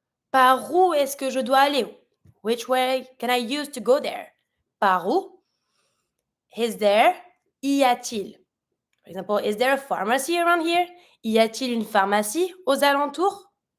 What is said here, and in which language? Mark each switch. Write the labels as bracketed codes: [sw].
[fr] Par où est-ce que je dois aller? [en] Which way can I use to go there? [fr] Par où? [en] Is there? [fr] Y a-t-il? [en] For example, is there a pharmacy around here? [fr] Y a-t-il une pharmacie aux alentours?